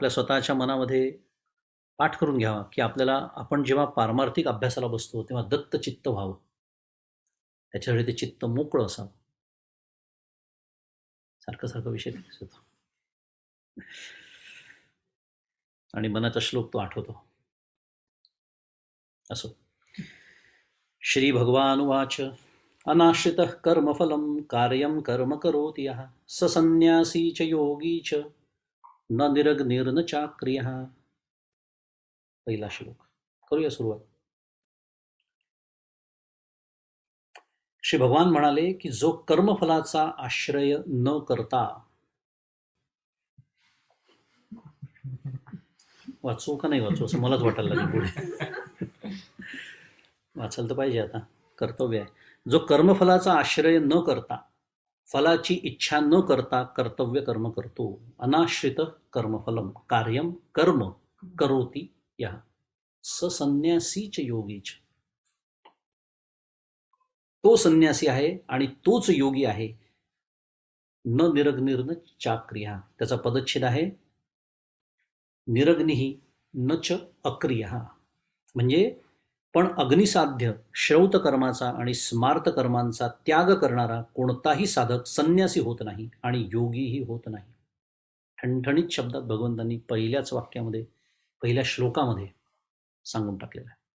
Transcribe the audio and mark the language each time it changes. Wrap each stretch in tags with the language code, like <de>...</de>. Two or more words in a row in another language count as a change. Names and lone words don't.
<mr>आपल्या स्वतःच्या मनामध्ये पाठ करून घ्यावा की आपल्याला आपण जेव्हा पारमार्थिक अभ्यासाला बसतो तेव्हा दत्तचित्त व्हावं. त्याच्यासाठी ते चित्त मोकळं असावं. सारखं सारखं विषय होतो आणि मनाचा श्लोक तो आठवतो. असो.</mr> <sa>श्री भगवान उवाच अनाश्रितः कर्मफलं कार्यं कर्म करोति यः स संन्यासी च योगी च न निरग्निर्न चाक्रियः.</sa> <mr>पहिला श्लोक. करूया सुरुवात. श्री भगवान म्हणाले की जो कर्मफलाचा आश्रय न करता. वाचू का नाही वाचू असं मलाच वाटायला लागेल पुढे. वाचायला तर पाहिजे, आता कर्तव्य आहे. जो कर्मफलाचा आश्रय न करता, फलाची इच्छा न करता कर्तव्य कर्म करतो.</mr> <sa>अनाश्रित कर्मफलम कार्यम कर्म करोति यः स संन्यासीच योगीच.</sa> <mr>तो संन्यासी आहे आणि तोच योगी आहे.</mr> <sa>न निरग्निर्न चाक्रिया.</sa> <mr>त्याचा पदच्छेद आहे</mr> <sa>निरग्निही न च अक्रिया.</sa> <mr>म्हणजे पण अग्निसाध्य श्रौत कर्माचा आणि स्मार्त कर्मांचा त्याग करणारा कोणताही साधक संन्यासी होत नाही आणि योगीही होत नाही. ठणठणीत शब्दात भगवंतांनी पहिल्याच वाक्यामध्ये, पहिल्या श्लोकामध्ये सांगून टाकलेलं आहे.</mr>